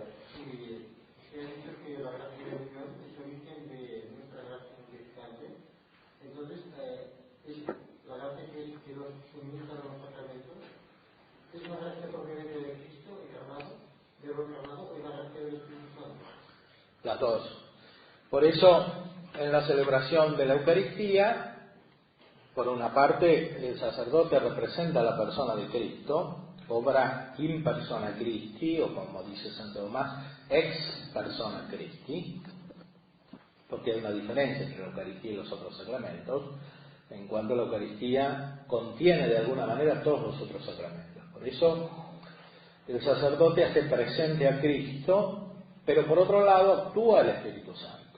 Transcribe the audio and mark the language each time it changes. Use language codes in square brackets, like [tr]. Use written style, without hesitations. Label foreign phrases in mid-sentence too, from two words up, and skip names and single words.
[es] Si se ha dicho que la gracia de Dios es origen de nuestra gracia inexistente, entonces es la gracia que nos suministra los sacramentos, ¿es una gracia propiamente de Cristo encarnado, de lo encarnado, o es la gracia del Espíritu Santo? Las dos. Por eso, en la celebración de la Eucaristía, por una parte, el sacerdote representa a la persona de Cristo, obra [la] in persona Christi, [es] o como dice Santo Tomás, [la] ex persona Christi, [es] porque hay una diferencia entre la Eucaristía y los otros sacramentos, en cuanto la Eucaristía contiene de alguna manera todos los otros sacramentos. Por eso, el sacerdote hace presente a Cristo, pero por otro lado actúa el Espíritu Santo.